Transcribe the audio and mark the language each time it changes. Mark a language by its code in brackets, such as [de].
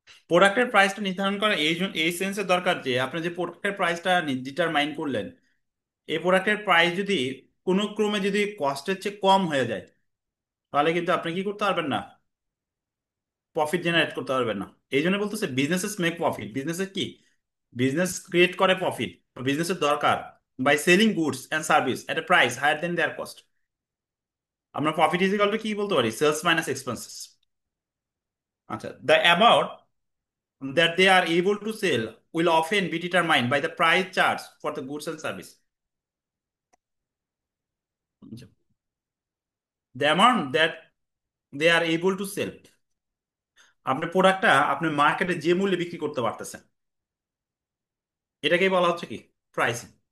[bn] প্রোডাক্টের প্রাইসটা নির্ধারণ করা এই সেন্সে দরকার, যে আপনি যে প্রোডাক্টের প্রাইসটা ডিটারমাইন করলেন, এই প্রোডাক্টের প্রাইস যদি কোনো ক্রমে যদি কস্টের চেয়ে কম হয়ে যায়, তাহলে কিন্তু আপনি কি করতে পারবেন না, প্রফিট জেনারেট করতে পারবেন না। এই জন্য বলতেছে [en] Businesses make profit. [bn] বিজনেসের কি, বিজনেস ক্রিয়েট করে প্রফিট, বিজনেসের দরকার [en] By selling goods and service at a price higher than their cost. [bn] আমরা [en] profit is equal to [bn] কি বলতে পারি, সেলস মাইনাস এক্সপেন্সেস। [en] আচ্ছা, the amount that they are able to sell will often be determined by the price charged for the goods and service. The amount that they are able to sell, [bn] আপনি প্রোডাক্টটা আপনি মার্কেটে যে মূল্যে বিক্রি করতে পারতেছেন, এটাকেই বলা হচ্ছে কি প্রাইসিং।